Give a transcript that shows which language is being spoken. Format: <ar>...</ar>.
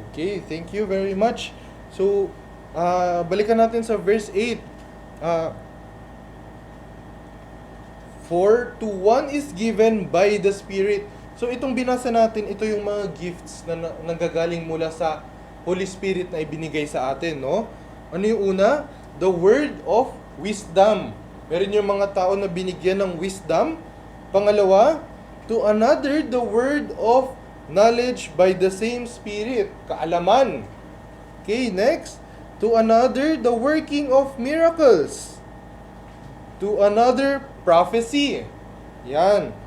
<en>Okay, thank you very much. So,</en> <tl>balikan natin sa verse 8.</tl> <en>For to one is given by the Spirit.</en> <tl>So, itong binasa natin, ito yung mga gifts na nanggagaling mula sa Holy Spirit na ibinigay sa atin, no? Ano yung una?</tl> <en>The word of wisdom.</en> <tl>Meron yung mga tao na binigyan ng wisdom.</tl> <en>Pangalawa, to another, the word of knowledge by the same Spirit. Kaalaman. Okay, next. To another, the working of miracles. To another, prophecy. Yan.</en>